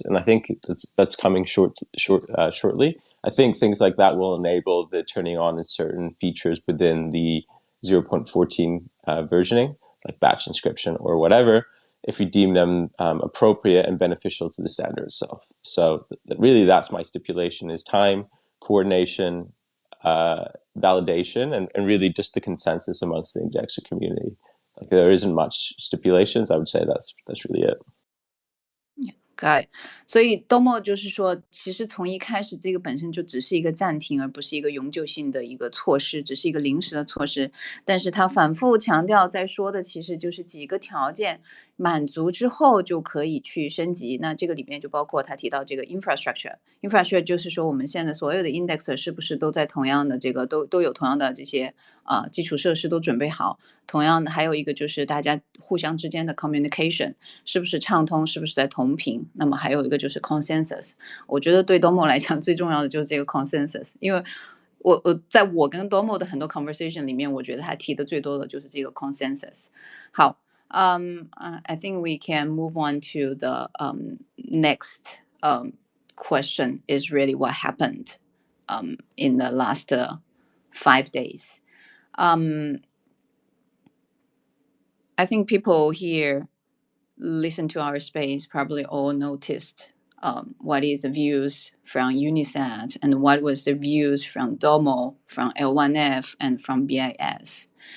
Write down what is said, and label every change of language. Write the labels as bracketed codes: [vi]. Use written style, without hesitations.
[en] And I think that's coming shortly. I think things like that will enable the turning on in certain features within the 0.14 versioning, like batch inscription or whatever, if we deem them appropriate and beneficial to the standard itself. So really that's my stipulation, is time, coordination, validation, and really just the consensus amongst the indexer community. Like there isn't much stipulations. I would say that's really it. Got it. [zh] 所以 domo 就是说，其实从一开始这个本身就只是一个暂停，而不是一个永久性的一个措施，只是一个临时的措施。但是他反复强调在说的其实就是几个条件，满足之后就可以去升级。那这个里面就包括他提到这个 infrastructure 就是说我们现在所有的 indexer 是不是都在同样的这个都有同样的这些基础设施都准备好。同样的还有一个就是大家互相之间的 communication 是不是畅通，是不是在同频。那么还有一个就是 consensus， 我觉得对 domo 来讲最重要的就是这个 consensus， 因为在我跟 domo 的很多 conversation 里面，我觉得他提的最多的就是这个 consensus。好。 [en] I think we can move on to the next question is really what happened in the last 5 days. I think people here listen to our space probably all noticed what is the views from Unisat and what was the views from Domo, from L1F, and from BIS.